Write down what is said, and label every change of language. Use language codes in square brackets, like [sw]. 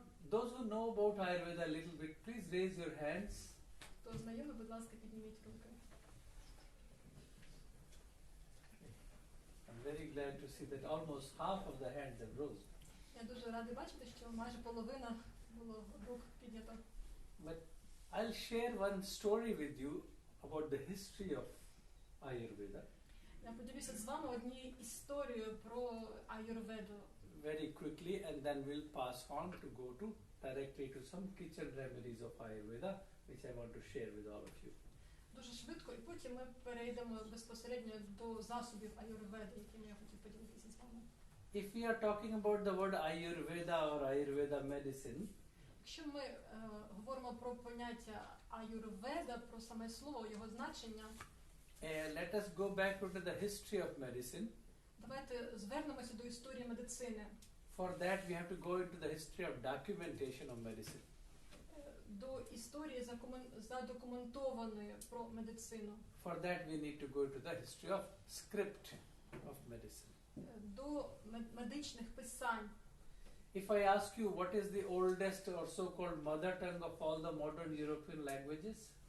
[en] Those who know about Ayurveda a little bit, please raise your hands. [uk] Хто знайомий, будь ласка, підніміть руки. [en] I'm very glad to see that almost half of the hands have rose. [uk] Я дуже радий бачити, що майже половина було рук піднято. [en] But I'll share one story with you about the history of Ayurveda. [uk] Я поділюся з вами однією історією про аюрведу. [en] Very quickly, and then we'll pass on to go to directly to some kitchen remedies of Ayurveda, which I want to share with all of you. [uk] Дуже швидко, і потім ми перейдемо безпосередньо до засобів аюрведи, якими я хотів поділитися з вами. [en] If we are talking about the word Ayurveda or Ayurveda medicine, [uk] Якщо ми говоримо про поняття аюрведа, про саме слово, його значення, [en] let us go back to the history of medicine. [uk] давайте звернемося до історії медицини. [en] For that we have to go into the history of documentation of medicine. [uk] До історії задокументованої про медицину. [en] For that we need to go to the history of script of medicine. [uk] До медичних писань. [en] If I ask you what is the oldest or so-called mother tongue of all the modern European languages,